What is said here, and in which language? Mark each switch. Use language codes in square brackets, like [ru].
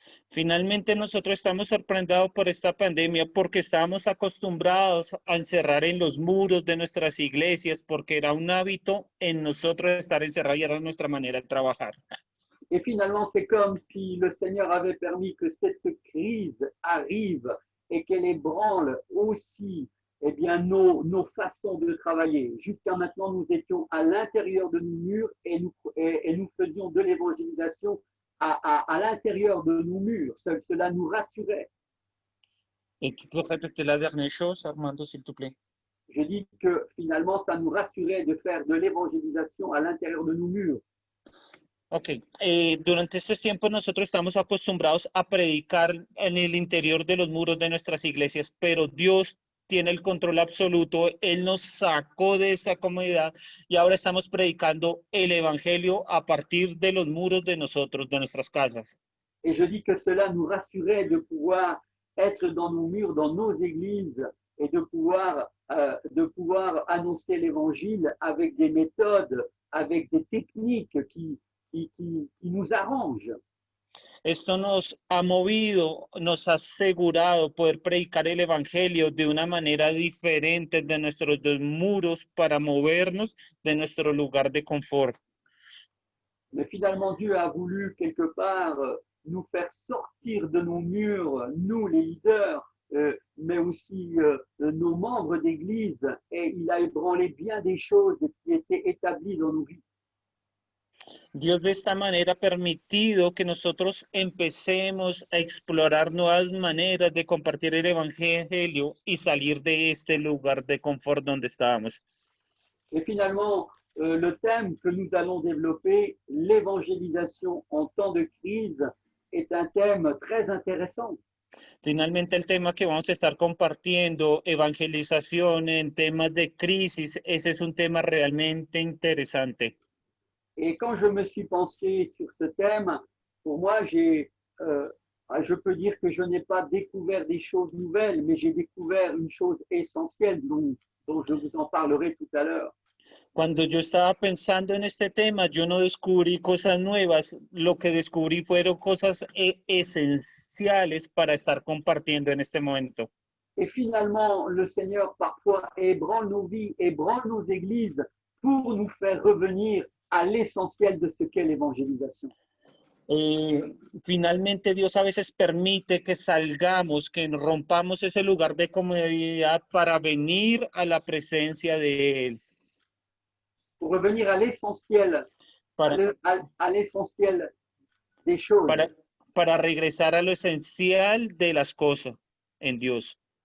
[es] Finalmente nosotros estamos sorprendidos por esta pandemia porque estábamos acostumbrados a encerrar en los muros de nuestras iglesias porque era un hábito en nosotros estar encerrados y era nuestra manera de trabajar. [fr] Et finalement, c'est comme si le Seigneur avait permis que cette crise arrive et qu'elle ébranle aussi nos façons de travailler. Jusqu'à maintenant, nous étions à l'intérieur de nos murs et nous faisions de l'évangélisation à l'intérieur de nos murs. Cela nous rassurait. Et tu peux répéter la dernière chose, Armando, s'il te plaît? Je dis que finalement, ça nous rassurait de faire de l'évangélisation à l'intérieur de nos murs. [es] Ok, durante este tiempo nosotros estamos acostumbrados a predicar en el interior de los muros de nuestras iglesias, pero Dios tiene el control absoluto, Él nos sacó de esa comodidad y ahora estamos predicando el evangelio a partir de los muros de nosotros, de nuestras casas. [fr] Et je dis que cela nous rassurait de pouvoir être dans nos murs, dans nos églises et de pouvoir annoncer l'évangile avec des méthodes, avec des techniques qui nous arrangent. [es] Esto nos ha movido, nos ha asegurado poder predicar el evangelio de una manera diferente de nuestros dos muros para movernos de nuestro lugar de confort. [fr] Mais finalement, Dieu a voulu quelque part nous faire sortir de nos murs, nous les leaders, mais aussi nos membres d'église, et il a ébranlé bien des choses qui étaient établies dans nos vies. [es] Dios de esta manera ha permitido que nosotros empecemos a explorar nuevas maneras de compartir el evangelio y salir de este lugar de confort donde estábamos. [fr] Et finalement, le thème que nous allons développer, l'évangélisation en temps de crise, est un thème très intéressant. [es] Finalmente, el tema que vamos a estar compartiendo, evangelización en temas de crisis, ese es un tema realmente interesante. [fr] Et quand je me suis penché sur ce thème, pour moi, je peux dire que je n'ai pas découvert des choses nouvelles, mais j'ai découvert une chose essentielle dont je vous en parlerai tout à l'heure. [es] Cuando yo estaba pensando en este tema, yo no descubrí cosas nuevas, lo que descubrí fueron cosas esenciales para estar compartiendo en este momento. [fr] Et finalement, le Seigneur parfois ébranle nos vies, ébranle nos églises pour nous faire revenir à l'essentiel de ce qu'est l'évangélisation. [es] Finalmente Dios a veces permite que salgamos, que rompamos ese lugar de comodidad para venir a la presencia de Él. [fr] Pour revenir à l'essentiel, à l'essentiel des choses. [es] para regresar a lo esencial de las cosas en Dios.